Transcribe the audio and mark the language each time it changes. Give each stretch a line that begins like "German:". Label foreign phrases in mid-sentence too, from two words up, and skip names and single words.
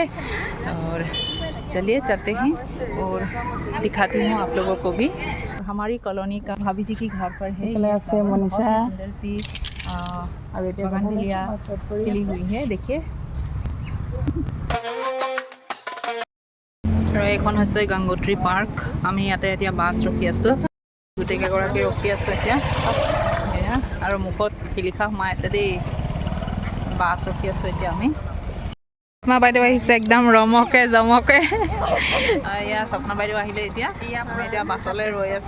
Hindi: और चलिए चलते हैं और दिखाती हूँ आप लोगों को भी। हमारी कॉलोनी का भाभी जी की घर पर है मनीषा, सुंदर सी बगानविलिया खिली हुई है, देखिए।
Assamese: और এখন হৈছে গংগোত্ৰী পাৰ্ক। আমি ইয়াতে এতিয়া বাছ ৰখি আছোঁ, গোটেইকেইগৰাকী ৰখি আছোঁ এতিয়া। এয়া আৰু মুখত শিলিখা সোমাই আছে দেই। বাছ ৰখি আছোঁ এতিয়া আমি। স্বপ্না বাইদেউ আহিছে একদম ৰমকে জমকে। এয়া স্বপ্না বাইদেউ আহিলে এতিয়া। আমি এতিয়া বাছলৈ ৰৈ আছোঁ।